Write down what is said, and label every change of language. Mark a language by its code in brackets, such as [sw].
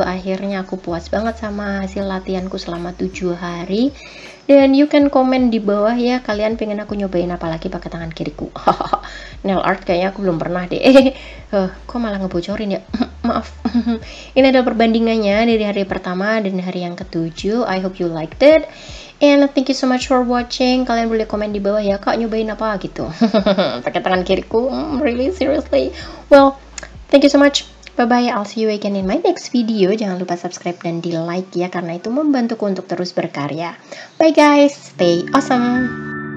[id] Akhirnya aku puas banget sama hasil latihanku selama 7 hari. Dan [en] you can comment [id] di bawah ya, kalian pengen aku nyobain apa lagi pakai tangan kiriku. Nail art kayaknya aku belum pernah deh. Kok malah ngebocorin ya? Maaf. Ini adalah perbandingannya dari hari pertama dan hari yang ke-7. [en] I hope you liked it. And thank you so much for watching. [id] Kalian boleh komen di bawah ya, Kak nyobain apa gitu. Pakai tangan kiriku. [en] Really seriously. Well, thank you so much. Bye-bye, I'll see you again in my next video. [id] Jangan lupa subscribe dan di like ya, karena itu membantuku untuk terus berkarya. [en] Bye guys, stay awesome.